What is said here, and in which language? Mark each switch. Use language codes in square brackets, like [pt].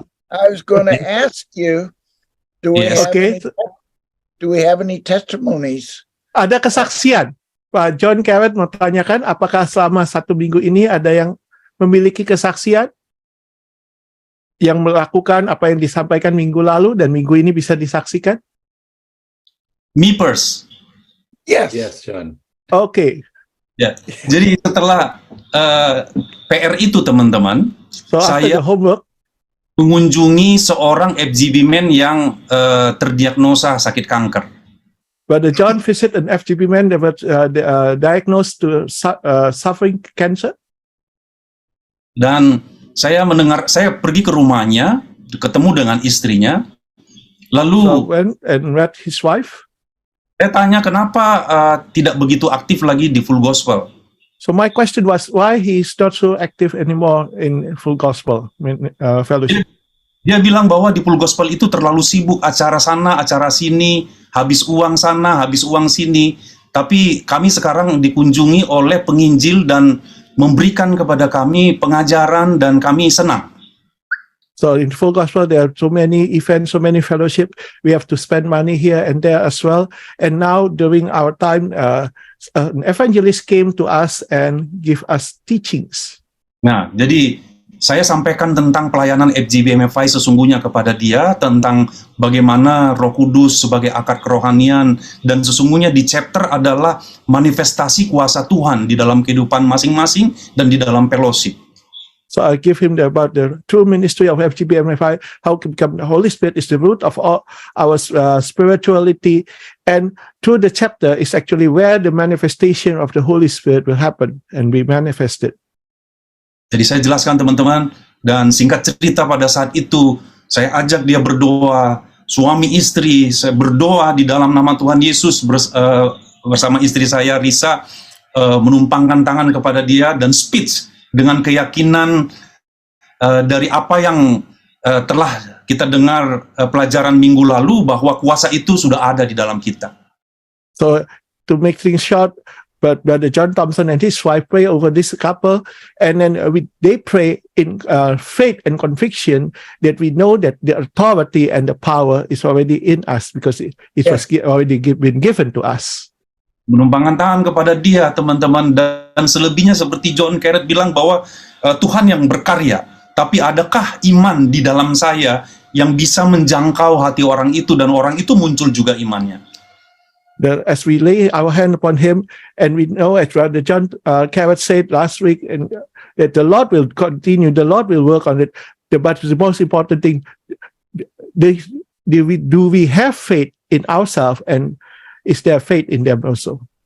[en] I was going to ask you, do we Yes. have Okay. do we have any testimonies? [id] Ada kesaksian. Pak John Carrot mau tanyakan, apakah selama 1 minggu ini ada yang memiliki kesaksian yang melakukan apa yang disampaikan minggu lalu dan minggu ini bisa disaksikan? [en] Me first. Yes. Yes, John. [id] Oke. Ya, jadi setelah PR itu teman-teman, [en] So after [id] saya [en] the homework, [id] mengunjungi seorang FGB man yang terdiagnosa sakit kanker. [en] Brother John visit an FGP man that was diagnosed to suffering cancer. [id] Dan saya pergi ke rumahnya, ketemu dengan istrinya, [en] So [id] lalu [en] went and met his wife. [id] saya tanya kenapa tidak begitu aktif lagi di Full Gospel. [en] So my question was why he's not so active anymore in Full Gospel Fellowship. [id] Dia bilang bahwa di Full Gospel itu terlalu sibuk, acara sana, acara sini, habis uang sana, habis uang sini. Tapi kami sekarang dikunjungi oleh penginjil dan memberikan kepada kami pengajaran dan kami senang. [en] So in Full Gospel, there are so many events, so many fellowship. We have to spend money here and there as well. And now during our time, an evangelist came to us and give us teachings. [id] Nah, jadi saya sampaikan tentang pelayanan FGBMFI sesungguhnya kepada dia, tentang bagaimana Roh Kudus sebagai akar kerohanian, dan sesungguhnya di chapter adalah manifestasi kuasa Tuhan di dalam kehidupan masing-masing dan di dalam fellowship. [en] So I give him about the true ministry of FGBMFI, how to become the Holy Spirit is the root of all our spirituality, and through the chapter is actually where the manifestation of the Holy Spirit will happen and be manifested. [id] Jadi saya jelaskan teman-teman, dan singkat cerita pada saat itu saya ajak dia berdoa, suami istri, saya berdoa di dalam nama Tuhan Yesus bersama istri saya Risa, menumpangkan tangan kepada dia dan speech dengan keyakinan dari apa yang telah kita dengar pelajaran minggu lalu, bahwa kuasa itu sudah ada di dalam kita. [en] So to make things short, but Brother John Thompson and his wife pray over this couple, and then they pray in faith and conviction that we know that the authority and the power is already in us because it was already been given to us. [id] Menumpangkan tangan kepada dia, teman-teman, dan selebihnya seperti John Carrot bilang bahwa Tuhan yang berkarya, tapi adakah iman di dalam saya yang bisa menjangkau hati orang itu, dan orang itu muncul juga imannya. [en] As we lay our hand upon him, and we know, as Brother John Carrot said last week, and that the Lord will continue, the Lord will work on it. But the most important thing, do we have faith in ourselves, and is there faith in them also?